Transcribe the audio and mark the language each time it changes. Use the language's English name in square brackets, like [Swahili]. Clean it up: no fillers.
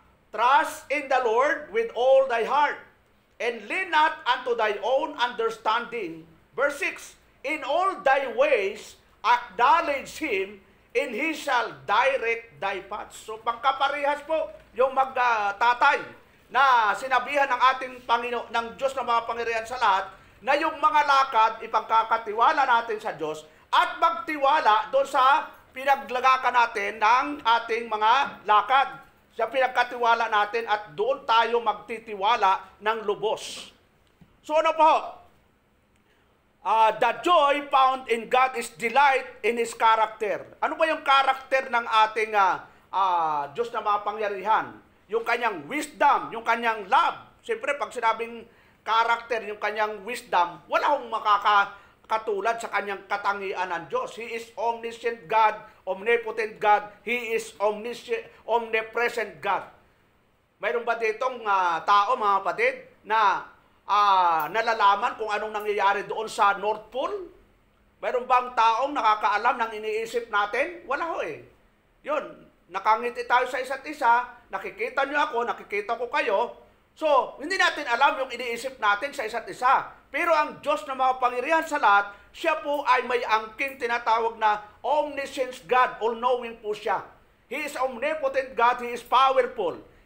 [English] Trust in the Lord with all thy heart, and lean not unto thy own understanding. Verse 6, in all thy ways acknowledge Him, and He shall direct thy paths. [Filipino] So pagkaparehas po yung magtatay na sinabihan ng ating Panginoon, ng Diyos na makapangyarihan sa lahat, na yung mga lakad ipagkakatiwala natin sa Diyos at magtiwala doon sa pinaglagakan natin ng ating mga lakad. Siya pinagkatiwala natin at doon tayo magtitiwala ng lubos. So ano po? [English] The joy found in God is delight in His character. [Filipino] Ano ba yung character ng ating Diyos na makapangyarihan? Yung kanyang wisdom, yung kanyang love. Siyempre, pag sinabing character, yung kanyang wisdom, wala akong makakatulad sa kanyang katangian ng Diyos. [English] He is omniscient God, omnipotent God, He is omnipresent God. [Filipino] Mayroon ba ditong tao, mga kapatid, na nalalaman kung anong nangyayari doon sa North Pole? Mayroon bang taong nakakaalam ng iniisip natin? Wala ho eh. Yun, nakangiti tayo sa isa't isa, nakikita nyo ako, nakikita ko kayo. So, hindi natin alam yung iniisip natin sa isa't isa. Pero ang Diyos na makapangyarihan sa lahat, siya po ay may angking tinatawag na omniscient God, all-knowing po siya. [English] He is omnipotent God, He is powerful.